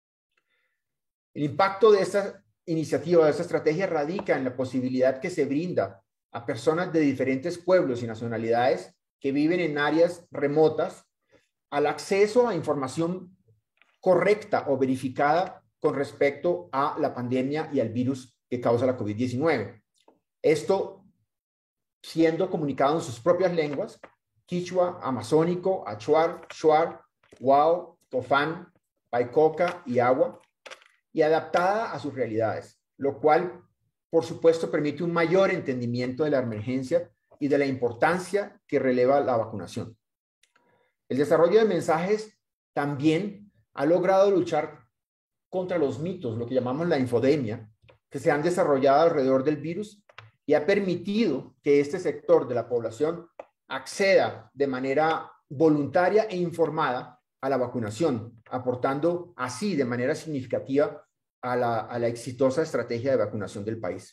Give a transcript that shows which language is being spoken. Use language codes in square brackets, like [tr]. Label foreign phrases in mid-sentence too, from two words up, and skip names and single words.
[es] El impacto de esta iniciativa, de esta estrategia, radica en la posibilidad que se brinda a personas de diferentes pueblos y nacionalidades que viven en áreas remotas al acceso a información correcta o verificada con respecto a la pandemia y al virus que causa la COVID-19. Esto siendo comunicado en sus propias lenguas: quichua, amazónico, achuar, shuar, huao, tofán, paicoca y agua, y adaptada a sus realidades, lo cual, por supuesto, permite un mayor entendimiento de la emergencia y de la importancia que releva la vacunación. El desarrollo de mensajes también ha logrado luchar contra los mitos, lo que llamamos la infodemia, que se han desarrollado alrededor del virus, y ha permitido que este sector de la población acceda de manera voluntaria e informada a la vacunación, aportando así de manera significativa a la exitosa estrategia de vacunación del país.